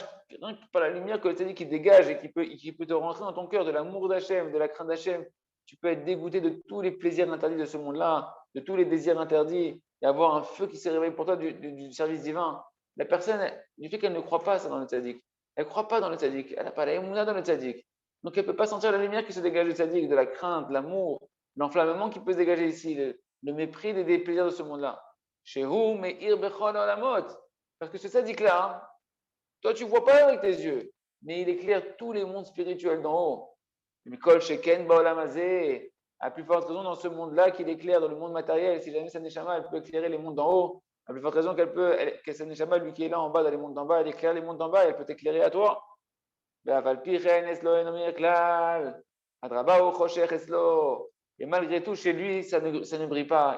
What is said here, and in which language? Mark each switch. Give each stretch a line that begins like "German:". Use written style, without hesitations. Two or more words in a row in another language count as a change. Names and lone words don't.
French: la lumière que le tzaddik qui dégage et qui peut te rentrer dans ton cœur de l'amour d'Hachem, de la crainte d'Hachem, tu peux être dégoûté de tous les plaisirs interdits de ce monde-là, de tous les désirs interdits, et avoir un feu qui s'est réveillé pour toi du service divin. La personne, du fait qu'elle ne croit pas ça dans le tzaddik, elle ne croit pas dans le tzaddik, elle n'a pas la émouna dans le tzaddik. Donc elle ne peut pas sentir la lumière qui se dégage du tzaddik, de la crainte, de l'amour, l'enflammement qui peut se dégager ici, le mépris des plaisirs de ce monde-là.
Hebrew: שהוא מאיר בכל עולמות.
French: Parce que ce tzaddik-là, toi tu ne vois pas avec tes yeux, mais il éclaire tous les mondes spirituels d'en haut.
Hebrew: מכל שכן בעולם הזה.
French: À plus forte raison dans ce monde-là qu'il éclaire dans le monde matériel. Si jamais sa neshama, elle peut éclairer les mondes d'en haut, à plus forte raison que sa neshama, lui qui est là en bas, dans les mondes d'en bas, elle éclaire les mondes d'en bas, elle peut t'éclairer à toi. Et malgré tout, chez lui, ça ne brille pas.